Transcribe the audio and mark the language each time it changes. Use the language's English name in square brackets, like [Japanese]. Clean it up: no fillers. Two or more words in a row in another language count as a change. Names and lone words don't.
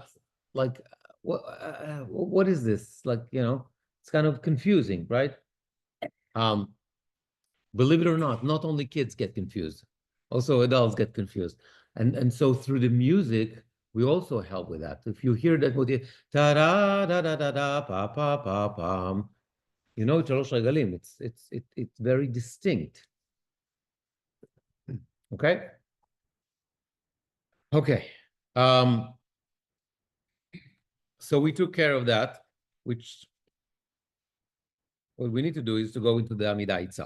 [English] Like, what is this? Like, you know, it's kind of confusing, right? Believe it or not only kids get confused, also adults get confused. And so through the music, we also help with that. If you hear that motif, ta da da da da da pa pa pa pam, you know, [Hebrew] Shalosh Regalim, [English] it's very distinct. Okay? Okay. So we took care of that, which what we need to do is to go into the Amidah itself.